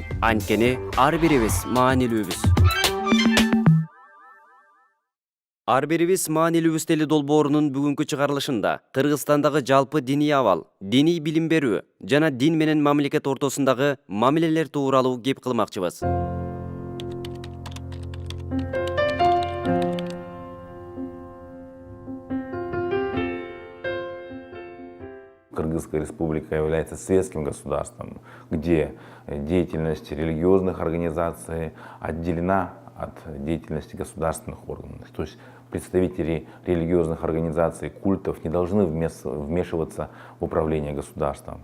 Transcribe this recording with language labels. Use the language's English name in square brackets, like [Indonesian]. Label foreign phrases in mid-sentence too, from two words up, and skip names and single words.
[Kyrgyz] Анткени ар бирибиз маанилүүбүз. Ар бирибиз маанилүүбүз тели долбоорунун бүгүнкү чыгарылышында Кыргызстандагы жалпы диний абал, диний билим берүү жана дин менен мамлекет ортосундагы мамилелер тууралуу кеп кылмакчыбыз. [Russian] Кыргызская республика является светским государством, где деятельность религиозных организаций отделена от деятельности государственных органов. То есть представители религиозных организаций, культов не должны вмешиваться в управление государством.